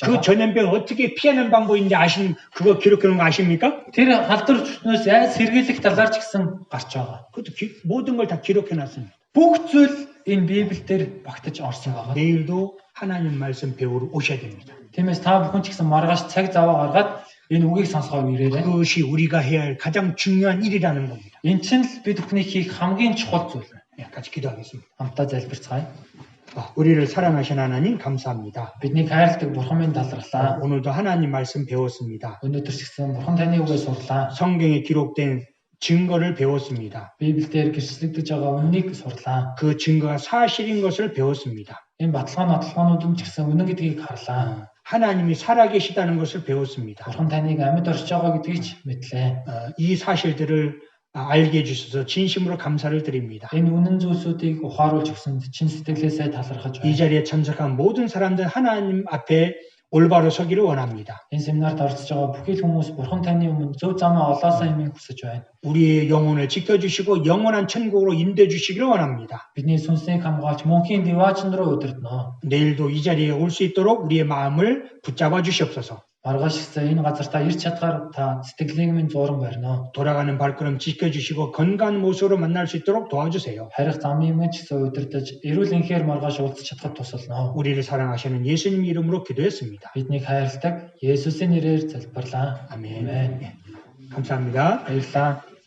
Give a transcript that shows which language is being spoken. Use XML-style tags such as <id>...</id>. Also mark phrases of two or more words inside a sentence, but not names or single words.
<ko>그</ko> <mn>байгаа.</mn> <ko>전염병을 어떻게 피하는 방법인지 그거 기록해 놓은 거 아십니까?</ko> <mn>Тэр халдвар өвчнөөс яаж сэргийлэх талаар ч гэсэн гарч байгаа.</mn> <ko>그것도 모든 걸 다 기록해 놨습니다.</ko> <mn>Бүх зүйл энэ Библиэлд багтаж орсон байгаа.</mn> <ko>내일도 하나님 말씀 배우러 오셔야 됩니다.</ko> <mn>Тиймээс та бүхэн ч гэсэн маргааш цаг зав гаргаад энэ үгийг сонсгоо ирээрэй.</mn> <ko>그것이 우리가 해야 할 가장 중요한 일이라는 겁니다.</ko> <mn>Энэ чинь л бид бүхний хийх хамгийн чухал зүйл.</mn> <ko>예, 같이 기도하겠습니다.</ko> <mn>Хамтдаа залбирцгаая.</mn> <ko>우리를 사랑하신 하나님 감사합니다.</ko> <mn>Биднийг хайрладаг Бурхан минь талархлаа.</mn> <ko>오늘도 하나님 말씀 배웠습니다.</ko> <mn>Өнөөдөр ч гэсэн Бурхан таны үгээ сурлаа.</mn> <ko>성경에 기록된 증거를 배웠습니다.</ko> <mn>Библиэлд гэрчлэгдэж байгаа үннийг сурлаа.</mn> <ko>그 증거가 사실인 것을 배웠습니다.</ko> <mn>Энэ баталгаа нотлогоонууд нь ч гэсэн үнэн гэдгийг харлаа.</mn> <ko>하나님이 살아계시다는 것을 배웠습니다.</ko> <mn>Бурхан таныг амьд оршиж байгаа гэдгийг ч мэдлээ.</mn> <ko>이 사실들을 알게 해주셔서 진심으로 감사를 드립니다.</ko> <mn>Энэ үнэн зүйлсүүдийг ухааруулж өгсөнд чин сэтгэлээсээ талархаж</mn> <ko>이</ko> <mn>байна.</mn> <ko>자리에 참석한 모든 사람들 하나님 앞에 올바로 서기를 원합니다.</ko> <mn>Энэ семинарт оролцож байгаа бүхий л хүмүүс Бурхан таны өмнө зөв замаа олоосаа хэмээн хүсэж байна.</mn> <ko>우리의 영혼을 지켜주시고 영원한 천국으로 인도해 주시기를 원합니다.</ko> <mn>Бидний сүнсийг хамгаалж мөнхийн дэваачн руу удирдноо.</mn> <ko>내일도 이 자리에 올 수 있도록 우리의 마음을 붙잡아 주시옵소서.</ko> <mn>Маргааш ихсээ энэ газар та ирч чадгаар та сэтгэлийг минь зууран барьноо.</mn> <ko>돌아가는 발걸음 지켜주시고 건강한 모습으로 만날 수 있도록 도와주세요.</ko> <mn>Харих замын минь ч гэсэн удирдах эрүүл энхээр маргааш уулзах чадхад тусалноо.</mn> <ko>우리를 사랑하시는 예수님 이름으로 기도했습니다.</ko> <mn>Биднийг хайрладаг Есүсийн нэрээр залбирлаа.</mn> <ko>아멘.</ko> <mn>Амен.</mn> <ko>감사합니다.</ko> <mn>Баярлалаа.</mn>